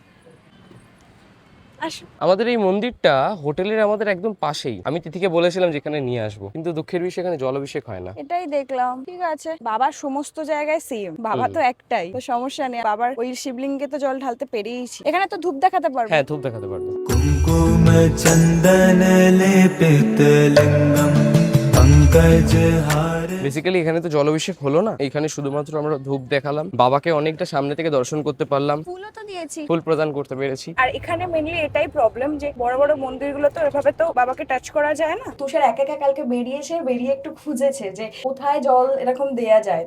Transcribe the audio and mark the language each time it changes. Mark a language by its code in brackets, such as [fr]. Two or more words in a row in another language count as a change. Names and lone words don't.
[bn] আসো। আমাদের এই মন্দিরটা হোটেলের আমাদের একদম পাশেই। আমি তিথিকে বলেছিলাম যেখানে নিয়ে আসবো, কিন্তু দুঃখের বিষয় এখানে জলাভিষেক হয় না। এটাই দেখলাম। ঠিক আছে, বাবার সমস্ত জায়গায় সেম, বাবা তো একটাই, তো সমস্যা নেই। বাবার ওই শিবলিঙ্গে তো জল ঢালতে পেরিয়েছি। এখানে তো ধূপ দেখাতে পারবো। হ্যাঁ ধূপ দেখাতে পারবো। [sa] कुङ्कुम चन्दन लेपितलिङ्गं पङ्कजहार। [bn] বেসিক্যালি এখানে তো জলাভিষেক হলো না, এখানে শুধুমাত্র আমরা ধূপ দেখালাম, বাবাকে অনেকটা সামনে থেকে দর্শন করতে পারলাম, ফুলও তো দিয়েছি। ফুল প্রদান করতে পেরেছি। আর এখানে মেনলি এটাই প্রবলেম যে বড় বড় মন্দিরগুলো তো এভাবে তো বাবাকে টাচ করা যায় না। তুষার একা একা কালকে বেরিয়ে একটু খুঁজেছে যে কোথায় জল এরকম দেয়া যায়।